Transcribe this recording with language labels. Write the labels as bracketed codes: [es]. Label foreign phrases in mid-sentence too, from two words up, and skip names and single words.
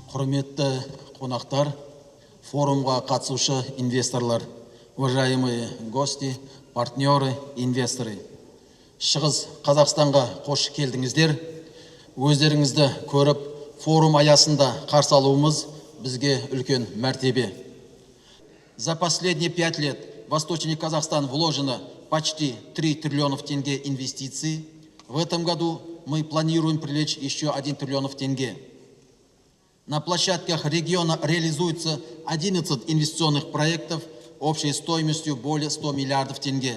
[kk] Құрметті қонақтар, форумға қатысушы инвесторлар, [ru] уважаемые гости, партнеры, инвесторы. [kk] Шығыс Қазақстанға қош келдіңіздер. Өздеріңізді көріп, форум аясында қарсы алуымыз бізге үлкен мәртебе. [ru] За последние 5 лет в Восточный Казахстан вложено почти 3 триллионов тенге инвестиций. В этом году мы планируем привлечь еще 1 триллион тенге. На площадках региона реализуется 11 инвестиционных проектов общей стоимостью более 100 миллиардов тенге.